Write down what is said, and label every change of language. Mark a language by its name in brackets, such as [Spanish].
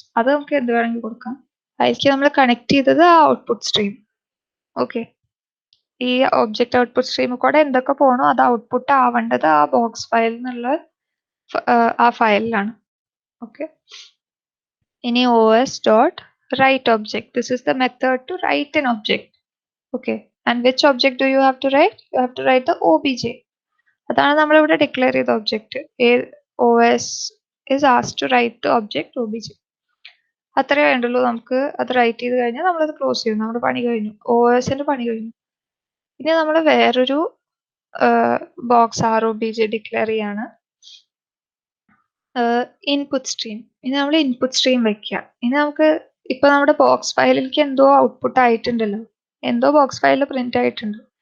[Malayalam] അത് നമുക്ക് എന്ത് വേണമെങ്കിൽ കൊടുക്കാം. അതിലേക്ക് നമ്മൾ കണക്ട് ചെയ്തത് ആ ഔട്ട്പുട്ട് സ്ട്രീം. ഓക്കെ, ഈ ഒബ്ജക്റ്റ് ഔട്ട്പുട്ട് സ്ട്രീം കൂടെ എന്തൊക്കെ പോകണോ അത് ഔട്ട്പുട്ട് ആവേണ്ടത് ആ ബോക്സ് ഫയൽ എന്നുള്ള ആ ഫയലിലാണ്. ഓക്കെ, ഇനി os.write object. [English] This is the method to write an object. Okay, and which object do you have to write? You have to write the OBJ. [Malayalam] അതാണ് നമ്മൾ ഇവിടെ ഡിക്ലെയർ ചെയ്ത object. [English] OS is asked to write the object OBJ. [Malayalam] അത്രേ വേണ്ടുള്ളൂ. നമുക്ക് അത് right ചെയ്ത് കഴിഞ്ഞാൽ നമ്മളത് ക്ലോസ് ചെയ്യും. നമ്മുടെ പണി കഴിഞ്ഞു, OSന്റെ പണി കഴിഞ്ഞു. ഇനി നമ്മൾ വേറൊരു ബോക്സ് ROBJ ഡിക്ലെയർ ചെയ്യാണ്, ഇൻപുട്ട് സ്ട്രീം. ഇനി നമ്മൾ ഇൻപുട്ട് സ്ട്രീം വെക്കുക. ഇനി നമുക്ക് ഇപ്പൊ നമ്മുടെ ബോക്സ് ഫയലിലേക്ക് എന്തോ ഔട്ട്പുട്ട് ആയിട്ടുണ്ടല്ലോ, എന്തോ ബോക്സ് ഫയലിൽ പ്രിന്റ് ആയിട്ടുണ്ട്.